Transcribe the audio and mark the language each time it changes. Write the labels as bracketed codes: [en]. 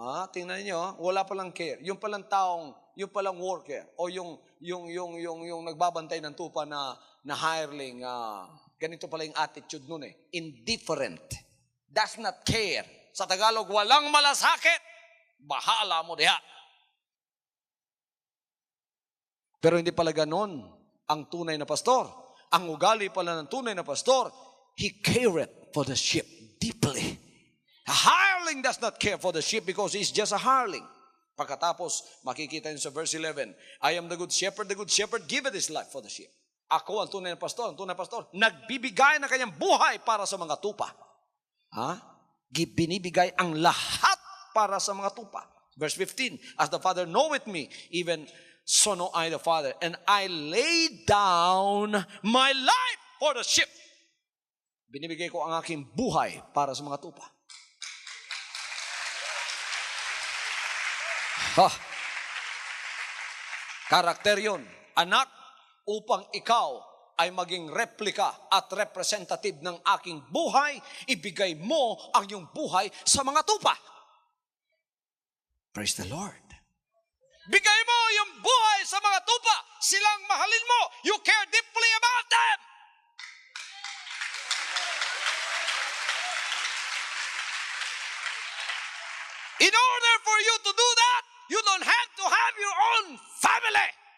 [tl] Tingnan niyo, wala palang care. Yung palang taong, yung palang worker o yung nagbabantay ng tupa na hireling, ganito pala yung attitude nun eh. Indifferent. [en] Does not care. [tl] Sa Tagalog, walang malasakit. [ceb] Bahala mo diha. [tl] Pero hindi pala ganon ang tunay na pastor. Ang ugali pala ng tunay na pastor, [en] he careth for the sheep deeply. A hireling does not care for the sheep because he's just a hireling. [tl] Pagkatapos, makikita niyo sa verse 11, [en] I am the good shepherd giveth his life for the sheep. [tl] Ako ang tunay na pastor, nagbibigay na kanyang buhay para sa mga tupa. Binibigay ang lahat para sa mga tupa. [en] Verse 15, as the Father knoweth me, even so know I the Father, and I lay down my life for the sheep. [tl] Binibigay ko ang aking buhay para sa mga tupa. Karakter yun. Anak, upang ikaw ay maging replika at representative ng aking buhay, ibigay mo ang iyong buhay sa mga tupa. [en] Praise the Lord. [tl] Bigay mo yung buhay sa mga tupa. Silang mahalin mo. [en] You care deeply about them. In order for you to do that, you don't have to have your own family.